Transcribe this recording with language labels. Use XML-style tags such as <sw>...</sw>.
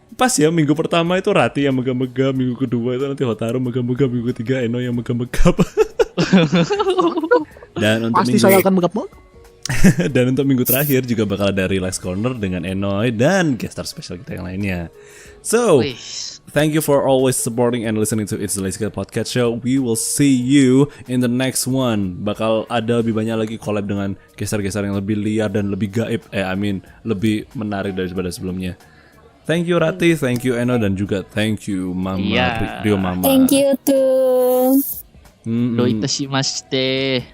<id>Pas ya, minggu pertama itu Rati yang megap-megap, minggu kedua itu nanti Hotaru megap-megap, minggu ketiga Enoy yang megap-megap. Dan untuk Pasti saya akan megap. dan untuk minggu terakhir juga bakal ada Relax Corner dengan Enoy dan guest star spesial kita yang lainnya.</id> <en>So, thank you for always supporting and listening to It's the Lazy Cat Podcast Show. We will see you in the next one.</en> <id>Bakal ada lebih banyak lagi collab dengan gestar-gestar yang lebih liar dan lebih gaib. Lebih menarik daripada sebelumnya.</id> <en>Thank you Rati, thank you Eno,</en> <id>dan juga</id> <en>thank you Mama,</en> <id>Rio Mama.</id> <en>Thank you too.</en> <ja>Doitashimashite.</ja>